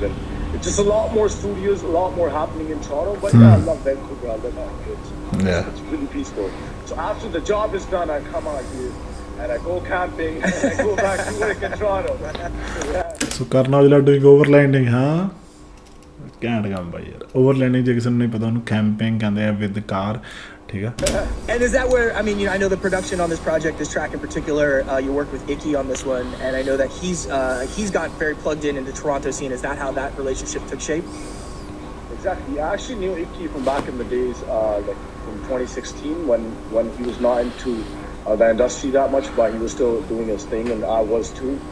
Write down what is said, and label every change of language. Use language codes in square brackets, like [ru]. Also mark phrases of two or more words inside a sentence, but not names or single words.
[en] And it's just a lot more studios, a lot more happening in Toronto. But yeah, I love Vancouver. I love it. It's really peaceful. So after the job is done, I come out here. And I go camping, and I go back to work in Toronto. So Karan Aujla doing overlanding, huh? Can't come by here. Overlanding, [pa] ਜੇ ਕਿਸੇ ਨੂੰ ਨਹੀਂ ਪਤਾ ਉਹਨੂੰ camping ਕਹਿੰਦੇ ਆ [en] with the car, [pa] ਠੀਕ ਆ? [en] And is that where, I mean, you know, I know the production on this project, this track in particular, you worked with Icky on this one, and I know that he's got very plugged in the Toronto scene. Is that how that relationship took shape? Exactly. I actually knew Icky from back in the days, like from 2016, when he was not into the industry that much, but he was still doing his thing, and I was too.